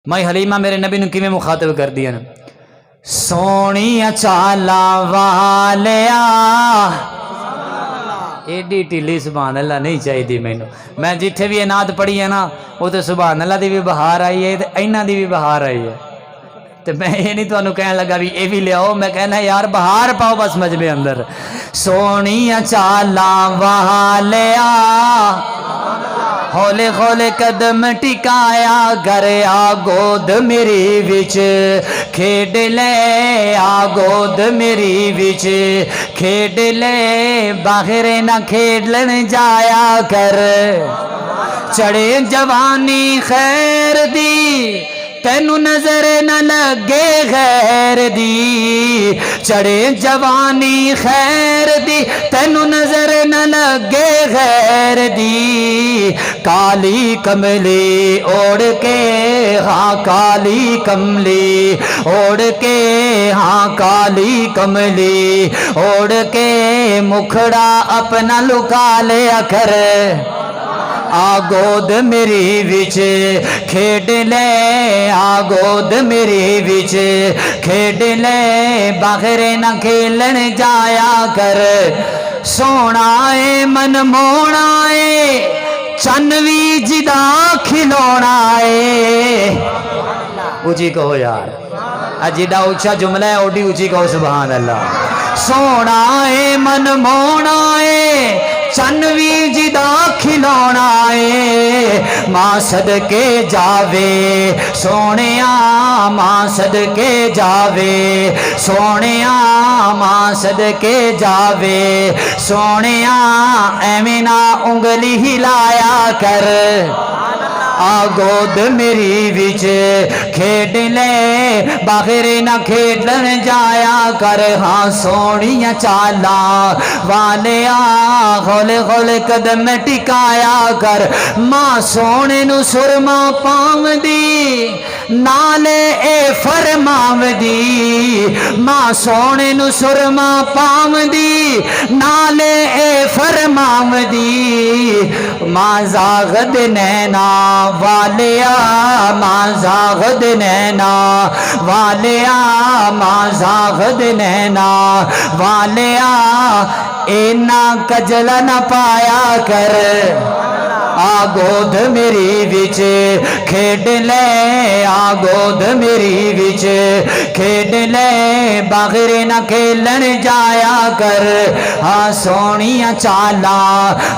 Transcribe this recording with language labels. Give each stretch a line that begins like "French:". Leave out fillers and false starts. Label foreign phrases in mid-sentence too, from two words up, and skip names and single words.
Punjabi: مائی حلیمہ میرے نبی نے کیویں مخاطب کر دیا نا، سونی چالا والیا ایڈی ٹیلی
Arabic: سبحان اللہ
Punjabi: نہیں چاہیے مینوں۔ میں جتھے بھی نعت پڑھی ہے نا وہ تو
Arabic: سبحان اللہ
Punjabi: دی بھی بہار آئی ہے تے اینا دی بھی بہار آئی ہے، تو میں یہ نہیں تانوں کہنے لگا بھی یہ بھی لیاؤ، میں کہنا یار بہار پاؤ بس مجمع اندر۔ سونی چالا والیا ہولے ہولے قدم ٹکایا گر آ گود میری وچ کھیڈ لے، آ گود میری وچ کھیڈ لے، باہر نہ کھیڈن جایا کر، چڑھے جوانی خیر دی تینو نظر نہ لگے غیر دی، چڑھے جوانی خیر دی تینو نظر نہ لگے غیر دی، کالی کملی اوڑ کے ہاں کالی کملی اوڑ کے ہاں کالی کملی اوڑ کے مکھڑا اپنا لکا لیا کر، آ گود میری وچ کھیڈ لے، آ گود میری وچ کھیڈ لے، باہر نہ کھیلن جایا کر، سونا اے من مونا اے چن وی جدا کھلونا اے، اونچی کہو یار، جدا اونچا جملہ ہے اوڈی اونچی کہو
Arabic: سبحان اللہ۔
Punjabi: سونا اے من مونا اے چن وی جدا کھلونا اے، ماں صدقے جاوے سونیاں، ماں صدقے جاوے سونیاں، ماں صدقے جاوے سونیاں، ایویں نہ انگلی ہلایا کر، آ گود میری وچ کھیڈ لے، باہر نہ کھیڈن جایا کر، ہاں سونیاں چالاں والیا ہولے ہولے قدم ٹکایا کر، ماں سونے نو سرما پاوندی نالے اے فرماوندی، ماں سونے نو سرما پاوندی نالے اے فرماوندی، ماں زاغد نینا والیا، ماں زاغد نینا والیا، ماں زاغد نینا والیا، اینا کجل نہ پایا کر، آ گود میری وچ کھیڈ لے، آ گود میری وچ کھیڈ لے، باہر نہ کھیلن جایا کر، ہاں سونیاں چالاں